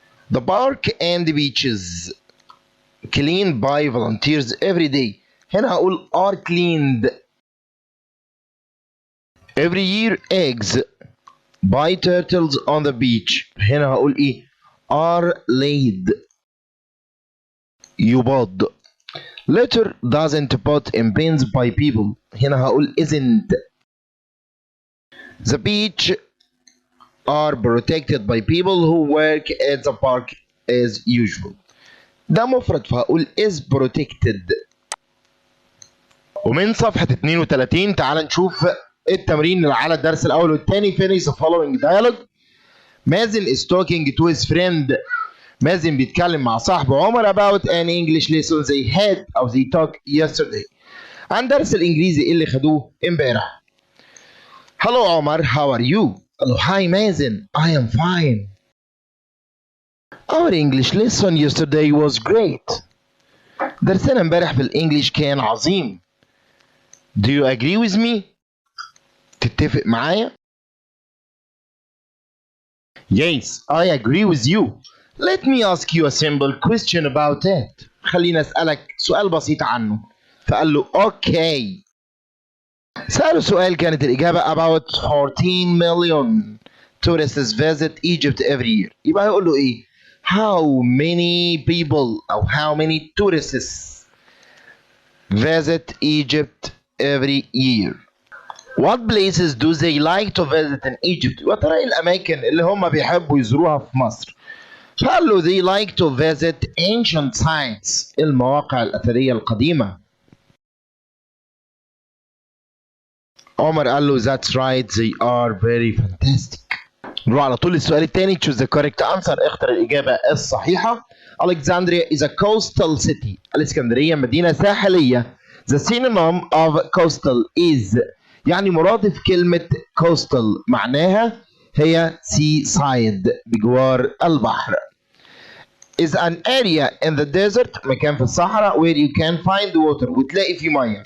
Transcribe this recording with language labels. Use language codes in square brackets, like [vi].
[en] The park and the beaches cleaned by volunteers every day. [ar] هنا هقول [en] are cleaned. Every year eggs by turtles on the beach. [ar] هنا هقول ايه [en] are laid. [ar] يباض. [en] Litter doesn't put in bins by people. [ar] هنا هقول isn't. [en] The beach are protected by people who work at the park as usual. [ar] ده مفرد فهقول [en] is protected. [ar] ومن صفحة 32 تعال نشوف التمرين على الدرس الأول والثاني. [en] finish the following dialogue. [ar] مازن [en] is talking to his friend [ar] مازن بيتكلم مع صاحبه [en] عمر about an English lesson they had أو they took yesterday. [ar] عن درس الإنجليزي اللي خدوه امبارح. [en] Hello عمر, how are you? [ar] قال له [en] hi مازن, I am fine. Our English lesson yesterday was great. [ar] درسنا امبارح في الإنجليش كان عظيم. [en] Do you agree with me? [ar] تتفق معايا؟ [en] Yes, I agree with you. Let me ask you a simple question about it. [ar] خليني أسألك سؤال بسيط عنه. فقال له okay. سأله سؤال كانت الإجابة [en] about 14 million tourists visit Egypt every year. [ar] يبقى هيقول له إيه؟ [en] How many people أو how many tourists visit Egypt every year? What places do they like to visit in Egypt? [ar] وترى إيه الأماكن اللي هم بيحبوا يزوروها في مصر؟ فقال له [en] they like to visit ancient sites. [ar] المواقع الأثرية القديمة. [en] عمر [ar] قال له [en] that's right, they are very fantastic. [ar] نروح على طول للسؤال الثاني. [en] choose the correct answer. [ar] اختر الإجابة الصحيحة. [en] Alexandria is a coastal city. [ar] الإسكندرية مدينة ساحلية. [en] The synonym of coastal is [ar] يعني مرادف كلمة [en] coastal [ar] معناها هي [en] seaside [ar] بجوار البحر. [en] is an area in the desert [ar] مكان في الصحراء [en] where you can find water [ar] وتلاقي فيه مية.